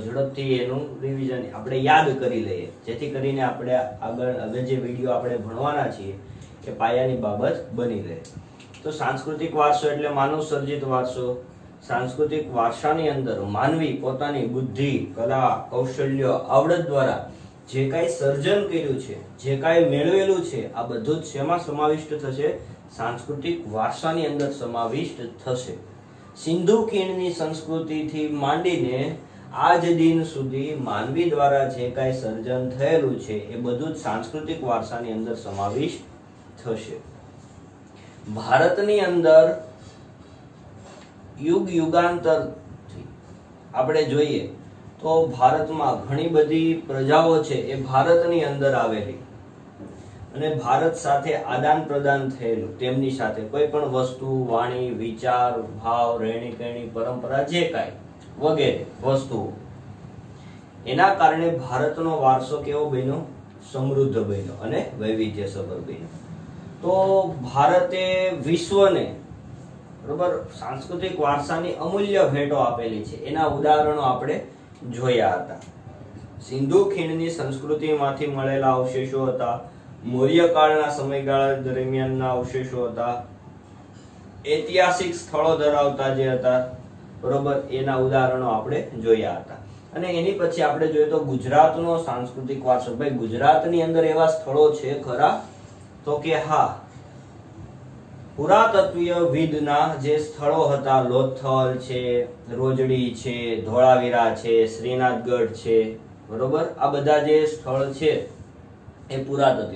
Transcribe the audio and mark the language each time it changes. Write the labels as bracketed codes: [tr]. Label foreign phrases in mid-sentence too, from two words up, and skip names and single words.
[gu] ઝડપથી એનું રિવિઝન આપણે યાદ કરી લઈએ, જેથી કરીને આપણે આગળ જે વિડિયો આપણે ભણવાના છીએ એ પાયાની બાબત બની રહે। તો સાંસ્કૃતિક વારસો એટલે માનવ સર્જિત વારસો। સાંસ્કૃતિક વારસાની અંદર માનવી પોતાની બુદ્ધિ, કલા, કૌશલ્ય, આવડત દ્વારા જે કાંઈ સર્જન કર્યું છે, જે કાંઈ મેળવેલું છે, આ બધું જ શેમાં સમાવિષ્ટ થશે? સાંસ્કૃતિક વારસાની અંદર સમાવિષ્ટ થશે। સિંધુ ખીણની સંસ્કૃતિથી માંડીને આજ દિન સુધી માનવી દ્વારા જે કાંઈ સર્જન થયેલું છે એ બધું જ સાંસ્કૃતિક વારસાની અંદર સમાવિષ્ટ થશે। ભારતની અંદર યુગ યુગાંતરથી આપણે જોઈએ તો ભારતમાં ઘણી બધી પ્રજાઓ છે એ ભારતની અંદર આવેલી અને ભારત સાથે આદાન પ્રદાન થયેલું, તેમની સાથે કોઈ પણ વસ્તુ, વાણી, વિચાર, ભાવ, રહેણી કહેણી, પરંપરા, જે કાંઈ વગેરે વસ્તુઓ, એના કારણે ભારતનો વારસો કેવો બન્યો? સમૃદ્ધ બન્યો અને વૈવિધ્યસભર બન્યો। તો ભારતે વિશ્વને બરોબર સાંસ્કૃતિક વારસાની અમૂલ્ય ભેટો આપેલી છે। એના ઉદાહરણો આપણે જોયા હતા। સિંધુ ખીણની સંસ્કૃતિમાંથી મળેલા અવશેષો હતા, મૌર્ય કાળના સમયગાળા દરમિયાનના અવશેષો હતા, ઐતિહાસિક સ્થળો ધરાવતા જે હતા બરોબર એના ઉદાહરણો આપણે જોયા હતા। અને એની પછી આપણે જોઈએ તો ગુજરાતનો સાંસ્કૃતિક વારસો। ભાઈ ગુજરાતની અંદર એવા સ્થળો છે ખરા? તો કે હા, પુરાતત્વીય વિદના જે સ્થળો હતા, લોથલ છે, રોજડી છે, ધોળાવીરા છે, શ્રીનાથગઢ છે, બરોબર આ બધા જે સ્થળ છે એ પુરાતત્વીય।